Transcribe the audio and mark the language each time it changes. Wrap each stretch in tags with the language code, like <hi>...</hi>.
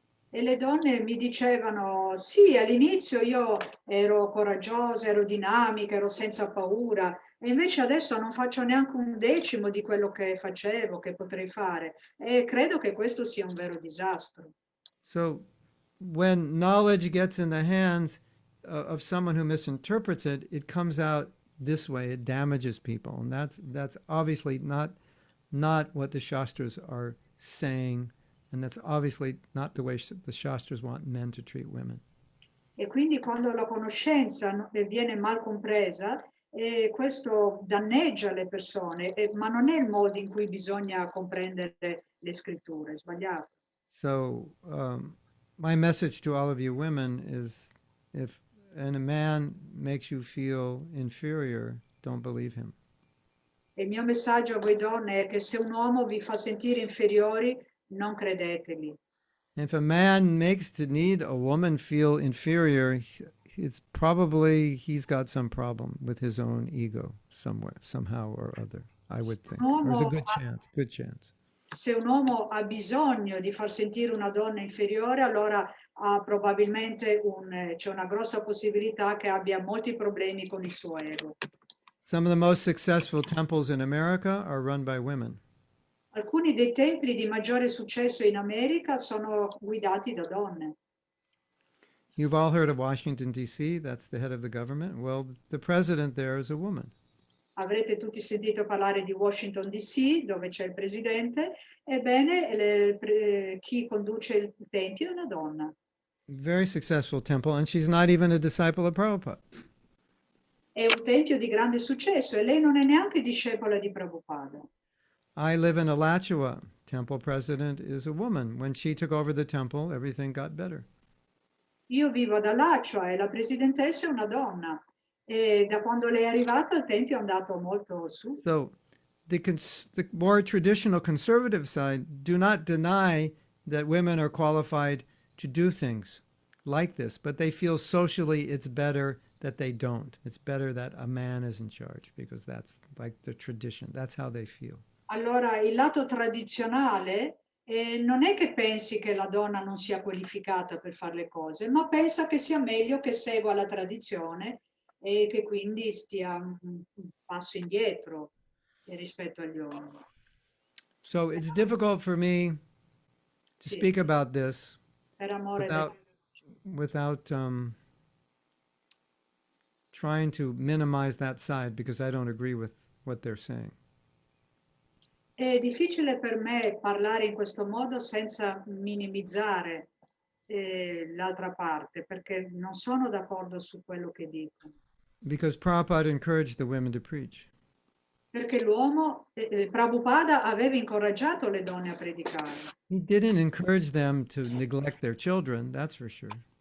<it>E le donne mi dicevano, sì, all'inizio io ero coraggiosa, ero dinamica, ero senza paura, e invece adesso non faccio neanche 1/10 di quello che facevo, che potrei fare. E credo che questo sia un vero disastro.</it> <en>So, when knowledge gets in the hands of someone who misinterprets it, it comes out this way. It damages people, and that's obviously not what the shastras are saying, and that's obviously not the way the shastras want men to treat women.</en> <it>E quindi quando la conoscenza viene mal compresa, questo danneggia le persone, ma non è il modo in cui bisogna comprendere le scritture, è sbagliato.</it> <en>So, my message to all of you women is, if a man makes you feel inferior, don't believe him.</en> <it>E il mio messaggio a voi donne è che se un uomo vi fa sentire inferiori, non credeteli.</it> <en>If a man makes to need a woman feel inferior, it's probably he's got some problem with his own ego somewhere, somehow or other, I would think. There's a good chance.</en> <it>Se un uomo ha bisogno di far sentire una donna inferiore, allora probabilmente c'è una grossa possibilità che abbia molti problemi con il suo ego.</it> <en>Some of the most successful temples in America are run by women.</en> <it>Alcuni dei templi di maggiore successo in America sono guidati da donne.</it> <en>You've all heard of Washington, D.C., that's the head of the government. Well, the president there is a woman.</en> <it>Avrete tutti sentito parlare di Washington DC, dove c'è il presidente. Ebbene, chi conduce il tempio è una donna.</it> <en>Very successful temple, and she's not even a disciple of Prabhupada.</en> <it>È un tempio di grande successo e lei non è neanche discepola di Prabhupada.</it> <en>I live in Alachua. Temple president is a woman. When she took over the temple, everything got better.</en> <it>Io vivo ad Alachua e la presidentessa è una donna. E da quando lei è arrivata il tempio è andato molto su.</it> <en>So the more traditional conservative side do not deny that women are qualified to do things like this, but they feel socially it's better that they don't. It's better that a man is in charge because that's like the tradition. That's how they feel.</en> <it>Allora, il lato tradizionale non è che pensi che la donna non sia qualificata per fare le cose, ma pensa che sia meglio che segua la tradizione e che quindi stia un passo indietro rispetto agli uomini.</it> <en>So it's difficult for me to</en> <it>Sì,</it> <en>speak about this</en> <it>per amore</it> <en>without trying to minimize that side because I don't agree with what they're saying.</en> <it>È difficile per me parlare in questo modo senza minimizzare l'altra parte, perché non sono d'accordo su quello che dicono.</it> <en>Because Prabhupada encouraged the women to preach.</en> <it>Perché Prabhupada aveva incoraggiato le donne a predicare.</it> <en>He didn't encourage them to neglect their children, that's for sure.</en>